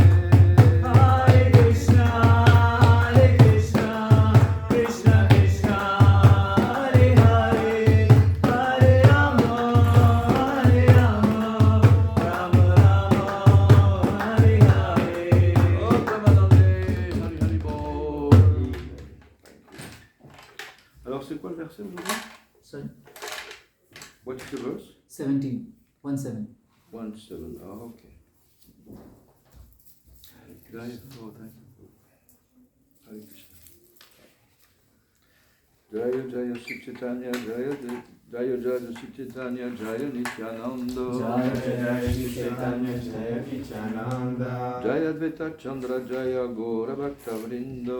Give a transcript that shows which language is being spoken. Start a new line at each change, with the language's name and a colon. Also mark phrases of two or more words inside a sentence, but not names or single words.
Sanskrit: हरे कृष्ण कृष्ण कृष्ण हरे हरे हरे राम राम हरे हरे
French: Alors c'est quoi le verset aujourd'hui?
English: Sorry, What's the verse? 17, 1-7. 1-7. Ah, okay. Jaya, oh, thank you. Hare Krishna.
Sanskrit: जय जय श्री चैतन्य जय जय श्री चैतन्य जय नित्यानन्द. जय जय श्री चैतन्य जय नित्यानन्द जय अद्वैत चन्द्र जय गौर भक्त वृन्दो.